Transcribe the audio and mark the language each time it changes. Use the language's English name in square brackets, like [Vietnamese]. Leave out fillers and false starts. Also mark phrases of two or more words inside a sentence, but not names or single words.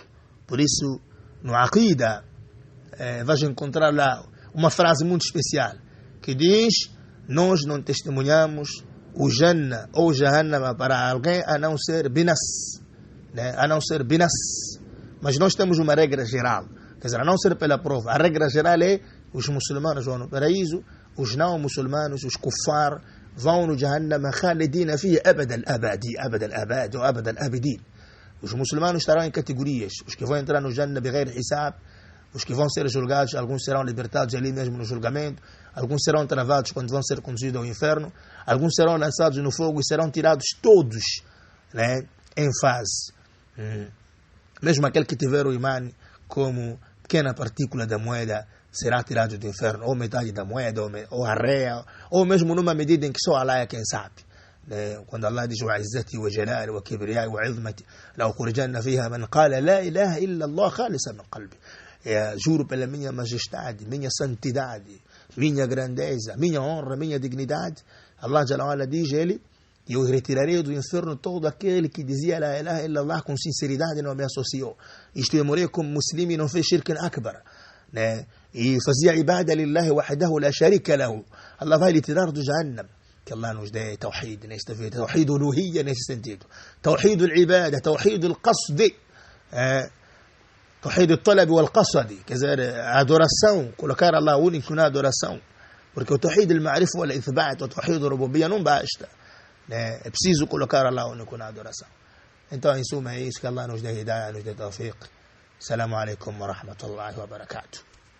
[Portuguese] Por isso, no Aqida, vais encontrar lá uma frase muito especial, que diz: nós não testemunhamos o Jannah ou Jahannama para alguém a não ser binas, né? A não ser binas, Mas nós temos uma regra geral, quer dizer, a não ser pela prova. A regra geral é os muçulmanos vão no paraíso, os não muçulmanos, os kuffar, vão no Jahannam [Arabic] خالدين فيها أبد الآباد، أبد الآباد [Portuguese] ou [Arabic] أبد الآبدين. [Portuguese] Os muçulmanos estarão em categorias, os que vão entrar no Jannah [Arabic] بغير حساب, [Portuguese] os que vão ser julgados, alguns serão libertados ali mesmo no julgamento, alguns serão travados quando vão ser conduzidos ao inferno, alguns serão lançados no fogo e serão tirados todos, né, em fase. Mesmo aquele que tiver o imã como pequena partícula da moeda será tirado do inferno, ou metade da moeda, ou a réa, ou mesmo numa medida em que só Allah é quem sabe. Quando Allah diz [Arabic] وعزتي وجلالي وكبريائي وعظمتي لأخرجن فيها من قال لا إله إلا الله خالصا من قلبي. [Portuguese] Juro pela minha majestade, minha santidade, minha grandeza, minha honra, minha dignidade. Allah [Arabic] جل وعلا [Portuguese] diz ele: eu retirarei do inferno todo aquele que dizia [Arabic] لا إله إلا الله [Portuguese] com sinceridade e não me associou. Isto é, morrer como muslimo e não fez [Arabic] شرك أكبر, [Portuguese] né? E fazia [Arabic] عبادة لله وحده لا شريك له. [Portuguese] Allah vai lhe tirar do Jahannam. Que Allah nos dê tawhid nesta vida, [Arabic] توحيد الألوهية [Portuguese] nesse sentido, [Arabic] توحيد العبادة، توحيد القصد، توحيد الطلب والقصد, [Portuguese] quer dizer, a adoração, colocar Allah único na adoração, porque o [Arabic] توحيد المعرفة والإثبات, [Portuguese] o [Arabic] توحيد الربوبية [Portuguese] não basta, né? É preciso colocar Allah único na adoração. Então, em suma, é isso, que Allah [Arabic] nos dê [Portuguese] hidayah, nos dê tawfiq. [Arabic] السلام عليكم ورحمة الله وبركاته.